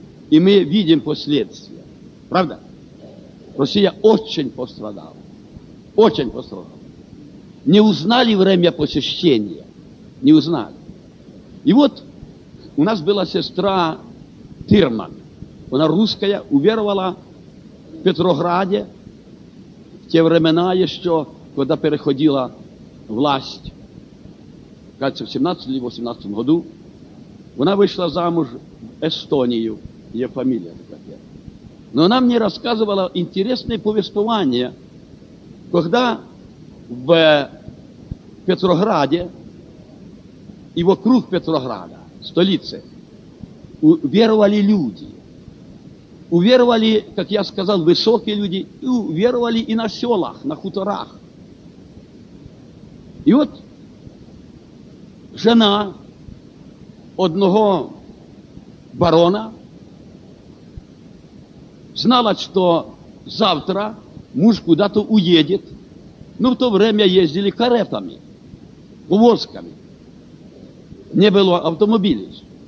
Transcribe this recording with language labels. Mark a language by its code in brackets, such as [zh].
[ru] И мы видим последствия. Правда? Россия очень пострадала. Очень пострадала. Не узнали время посещения. Не узнали. И вот у нас была сестра Тирман. Она русская, уверовала в Петрограде. В те времена еще, когда переходила власть, кажется, в 17 или 18 году, [uk] вона вийшла замуж в Естонію, є фамілія така. Но вона мені розказувала інтересне повествування, коли в Петрограді і вокруг Петрограда, столиці, вірували люди. [ru] Уверовали, как я сказал, высокие люди, и уверовали и на селах, на хуторах. И вот жена одного барона знала, что завтра муж куда-то уедет, но в то время ездили каретами, повозками, не было автомобилей.